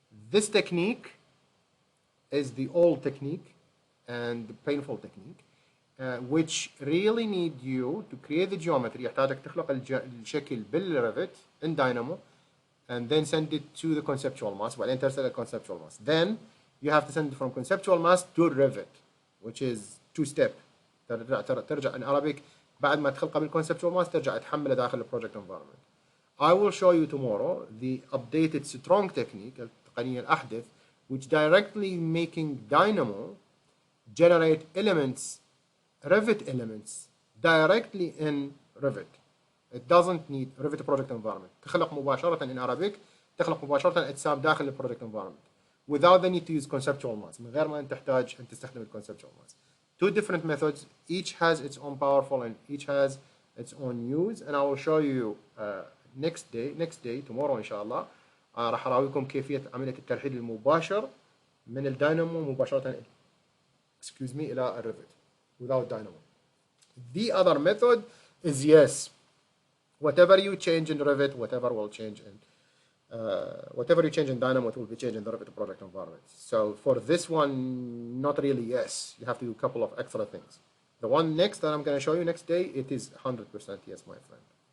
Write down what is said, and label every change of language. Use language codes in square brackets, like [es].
[en] This technique is the old technique and the painful technique, which really need you to create the geometry. [ar] يحتاجك تخلق الشكل بالريفت [en] in Dynamo, and then send it to the conceptual mass. [ar] وبعدين ترسل [en] conceptual mass. Then you have to send it from conceptual mass to Revit, which is 2-step. [ar] ترجع [en] in Arabic [ar] بعد ما تخلقه بالconceptual mass ترجع تحمله داخل البروجكت environment. [en] I will show you tomorrow the updated strong technique [ar] التقنية الأحدث, [en] which directly making Dynamo generate elements, Revit elements, directly in Revit. It doesn't need Revit project environment. [ar] تخلق مباشرة [en] in Arabic, [ar] تخلق مباشرة أجسام داخل البروجكت [en] environment without the need to use conceptual mass. [ar] من غير ما أنت تحتاج أن تستخدم conceptual mass. [en] 2 different methods, each has its own powerful and each has its own use, and I will show you next day, tomorrow [ar] إن شاء الله. راح أراويكم كيفية عملية الترحيل المباشر من الداينامو مباشرة إلى الريفت [en] without Dynamo. The other method is yes. Whatever you change in Revit, whatever will change in whatever you change in Dynamo, it will be changed in the Revit project environment. So for this one, not really yes. You have to do a couple of extra things. The one next that I'm going to show you next day, it is 100% yes, my friend.